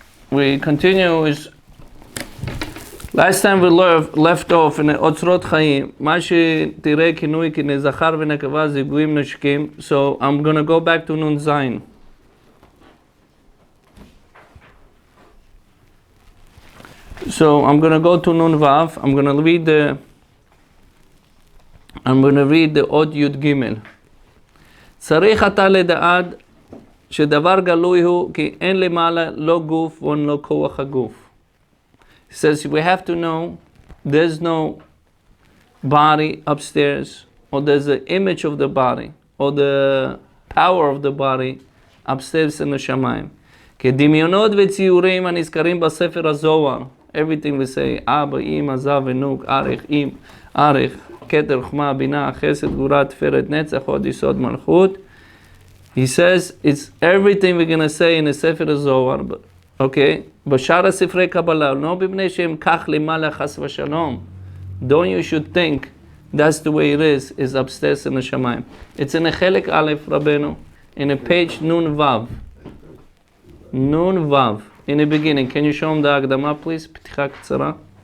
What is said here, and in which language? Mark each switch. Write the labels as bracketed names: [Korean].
[English] We continue with last time we left off in Otzrot Chaim, [Hebrew] מה שתראה כינוי כנזכר ונקבה זיגויים נשקים. [English] So I'm going to go back to Nun Zayin. So I'm going to go to Nun Vav. I'm going to read the Od Yud Gimel. [Hebrew] צריך אתה לדעת שדבר גלוי הוא כי אין למעלה לא גוף ואין לא כוח הגוף. [English] He says we have to know there's no body upstairs, or there's an image of the body, or the power of the body upstairs in the Shamayim. [Hebrew] כדמיונות וציורים הנזכרים בספר הזוהר. [English] Everything we say, [Hebrew] אבא, אמא, זב ונוק, ארך, כתר, חוכמה, בינה, חסד, גבורה, תפארת, נצח, הוד, יסוד, מלכות. [English] He says it's everything we're going to say in the Sefer Zohar, okay? [Hebrew] בשאר הספרי קבלה, לא בפני שהם כך למעלה חס ושלום. [English] Don't you should think that's the way it is upstairs in the Shamayim. It's in a Chelek Aleph, Rabbeinu, in a page Nun Vav. Nun Vav. In the beginning, can you show him the Agdama, please? [Hebrew] פתיחה קצרה.